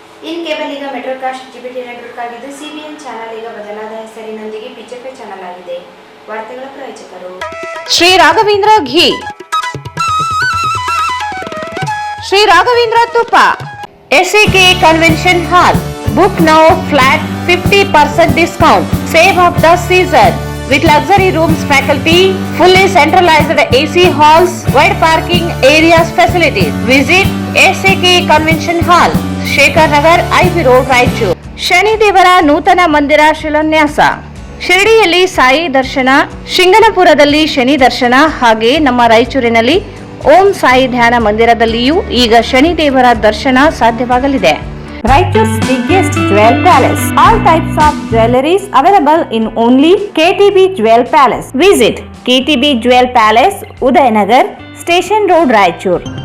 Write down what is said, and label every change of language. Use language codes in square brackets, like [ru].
[kn] In cable ಈಗ ಮೆಟ್ರೋಕಾಸ್ಟ್ ಜಿಬಿಟಿ network ಆಗಿದ್ದು CBN channel ಈಗ ಬದಲಾದ ಹೆಸರಿನೊಂದಿಗೆ ಪಿಜೆಪಿ ಚಾನೆಲ್ ಆಗಿದೆ. ವಾರ್ತೆಗಳ ಪ್ರಾಯೋಜಕರು ಶ್ರೀ ರಾಘವೇಂದ್ರ ಘೀ, ಶ್ರೀ ರಾಘವೇಂದ್ರ ತುಪ್ಪ, SAK convention hall. [en] Book now flat 50% discount. Save of the season with luxury rooms, faculty, fully centralized AC halls, wide parking areas facilities. Visit SAK Convention Hall, Shekhar Nagar, IB Road, Raichur. [kn] Shani ದೇವರ ನೂತನ ಮಂದಿರ ಶಿಲಾನ್ಯಾಸ. ಶಿರಡಿಯಲ್ಲಿ ಸಾಯಿ ದರ್ಶನ, ಶಿಂಗನಪುರದಲ್ಲಿ ಶನಿ ದರ್ಶನ, ಹಾಗೆ ನಮ್ಮ ರಾಯಚೂರಿನಲ್ಲಿ ಓಂ ಸಾಯಿ ಧ್ಯಾನ ಮಂದಿರದಲ್ಲಿಯೂ ಈಗ ಶನಿ ದೇವರ ದರ್ಶನ ಸಾಧ್ಯವಾಗಲಿದೆ. [en] Raichur's biggest jewel palace. All types of jewelries available in only KTB Jewel Palace. Visit KTB Jewel Palace, Udayanagar, Station Road, Raichur.